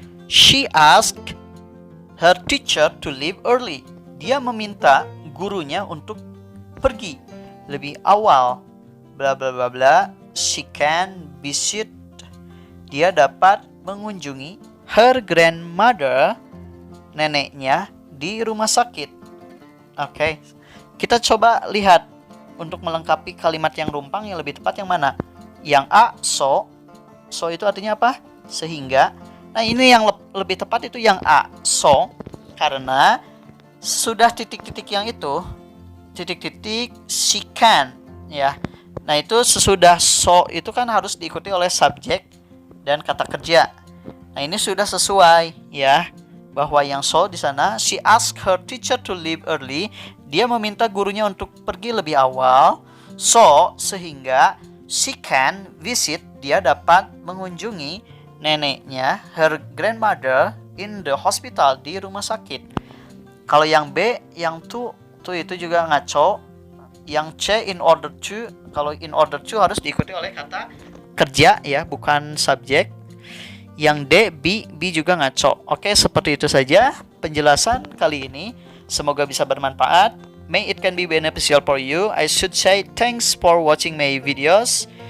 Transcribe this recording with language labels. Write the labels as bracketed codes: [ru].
[en] She asked her teacher to leave early. [id] Dia meminta gurunya untuk pergi lebih awal. Bla bla bla bla. [en] She can visit. [id] Dia dapat mengunjungi [en] her grandmother, [id] neneknya, di rumah sakit. Oke. Kita coba lihat untuk melengkapi kalimat yang rumpang yang lebih tepat yang mana? Yang A, so. So itu artinya apa? Sehingga. Nah, ini yang lebih tepat itu yang A, so. Karena sudah titik-titik yang itu, titik-titik she can, ya. Nah, itu sesudah so itu kan harus diikuti oleh subjek dan kata kerja. Nah, ini sudah sesuai, ya. Bahwa yang so di sana, [en] she asked her teacher to leave early. [id] Dia meminta gurunya untuk pergi lebih awal. [en] So, sehingga she can visit, [id] dia dapat mengunjungi neneknya, [en] her grandmother, in the hospital, [id] di rumah sakit. Kalau yang B, yang to itu juga ngaco. Yang C, in order to. Kalau in order to harus diikuti oleh kata kerja, ya, bukan subjek. Yang D, B juga ngaco. Oke, seperti itu saja penjelasan kali ini. Semoga bisa bermanfaat. [en] May it can be beneficial for you. I should say thanks for watching my videos.